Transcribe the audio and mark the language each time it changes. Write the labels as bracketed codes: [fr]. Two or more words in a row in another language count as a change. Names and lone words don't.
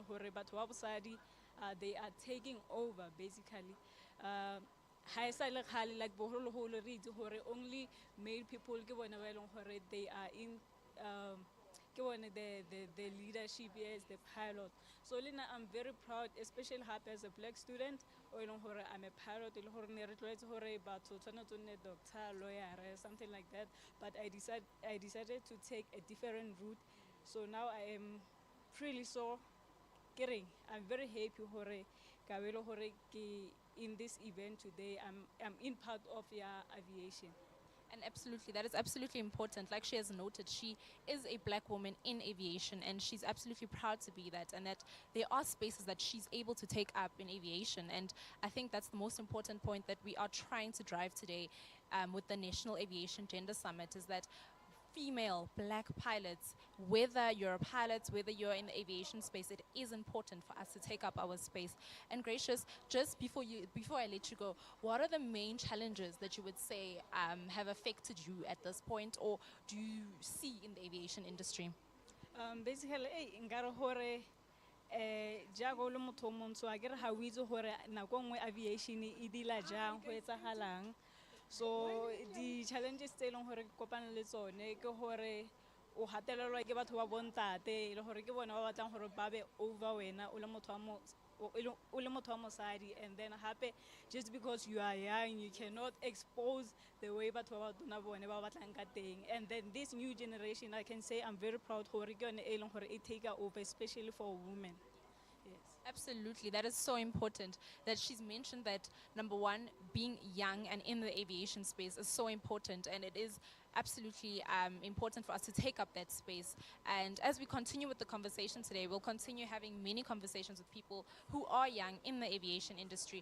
[en] But wabusadi, they are taking over basically. Like only male people they are in the leadership, yes, the pilot. So Lina, I'm very proud, especially happy as a black student, [tn] o e leng gore [en] I'm a pilot, [tn] e le gore ne re tlwaetse gore batho tshwanetse o nne [en] doctor, lawyer, something like that. But I decided to take a different route. So now I am really so kidding. I'm very happy [st] hore ka be le hore ke [en] in this event today. I'm in part of your aviation. And absolutely, that is absolutely important. Like she has noted, she is a black woman in aviation, and she's absolutely proud to be that. And that there are spaces that she's able to take up in aviation. And I think that's the most important point that we are trying to drive today with the National Aviation Gender Summit is that female black pilots, whether you're a pilot, whether you're in the aviation space, it is important for us to take up our space. And Gracious, just before I let you go, what are the main challenges that you would say have affected you at this point, or do you see in the aviation industry? Basically, [tn] nkare hore jaaka o le motho o montsho a kere ga o itse gore nako nngwe aviation e dila jang go etsagalang. So di-challenges tse e leng gore ke kopane le tsone ke gore o gatelelwa ke batho ba bontate e le gore ke bone ba batlang gore ba be over wena o le motho wa mosadi, [en] and then hape just because you are young you cannot expose the way [tn] batho ba batona bone ba batlang ka teng. [en] And then this new generation, I can say I'm very proud [tn] gore ke yone e leng gore e [en] take over, especially for women. Yes. Absolutely, that is so important. That she's mentioned that number one, being young and in the aviation space is so important, and it is absolutely important for us to take up that space. And as we continue with the conversation today, we'll continue having many conversations with people who are young in the aviation industry.